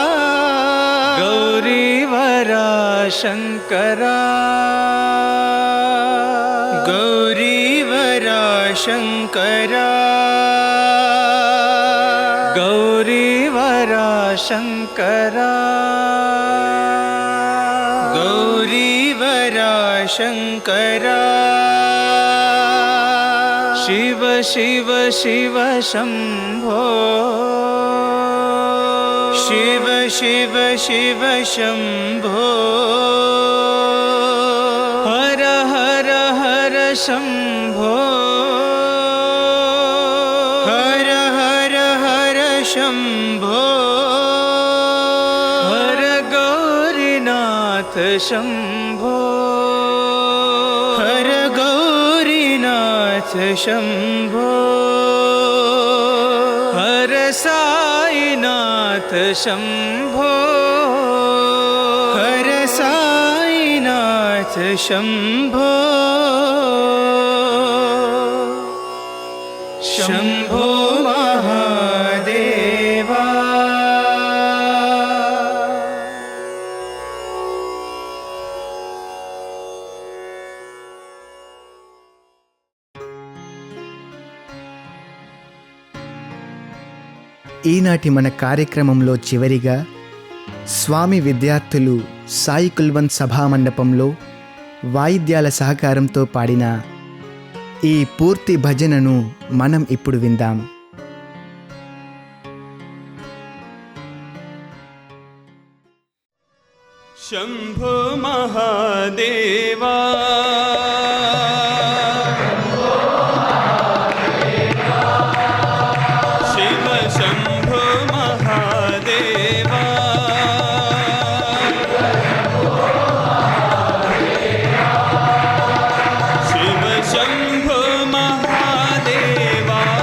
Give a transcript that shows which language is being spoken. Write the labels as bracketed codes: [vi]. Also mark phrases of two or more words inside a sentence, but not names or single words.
[sa] गौरीवरा शंकरा गौरीवरा शंकरा गौरीवरा शंकरा गौरीवरा शंकरा शिव शिव शिव शंभो शिव शिव शिव शंभो हर हर हर शंभो हर हर हर शंभो हर गौरीनाथ शंभो हर गौरीनाथ शंभो हर साईनाथ शंभो हर साईनाथ शंभो शंभो महादेवा [te] ఈనాటి మన కార్యక్రమంలో చివరిగా స్వామి విద్యార్థులు సాయి కుల్వంత్ సభామండపంలో వాయిద్యాల సహకారంతో పాడిన ఈ పూర్తి భజనను మనం ఇప్పుడు విందాం. [sa] शम्भो महादेवा शिव शम्भो महादेवा शिव शम्भो महादेवा